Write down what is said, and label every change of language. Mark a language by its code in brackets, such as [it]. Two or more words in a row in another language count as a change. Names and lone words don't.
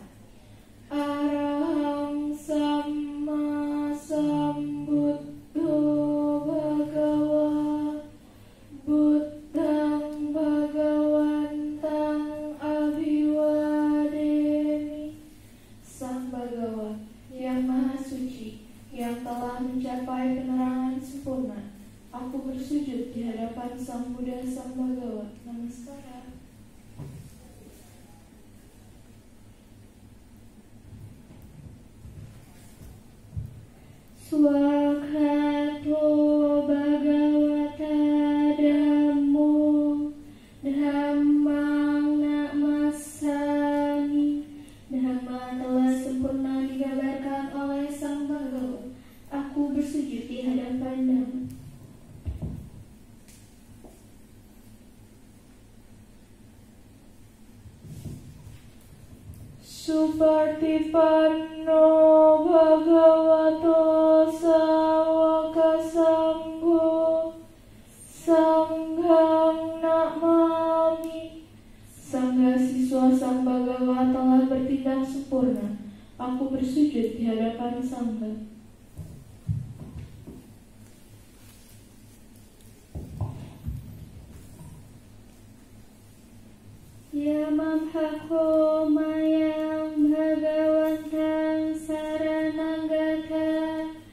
[pi] Arahang Samma Sambuddho Bhagawa Buddhang Bhagawantang Abhiwademi. [id] Sang Bhagawa yang Maha Suci, yang telah mencapai penerangan sempurna, aku bersujud di hadapan Sang Buddha Sang Bhagawa. Namaskara. [pi] Swakhato Bhagavata Dhammo Dhammang Namasami. [id] Dhamma telah sempurna digambarkan oleh Sang Bhagawa. Aku bersujud di hadapan Dhamma. [pi] Supartipanno Bhagavato Sawaka Sangho Sanghang Namami. [id] Sangga siswa Sang Bhagawa telah bertindak sempurna. Aku bersujud di hadapan Sangga. [pi] Yamamhako mayang Bhagawantang sarananggata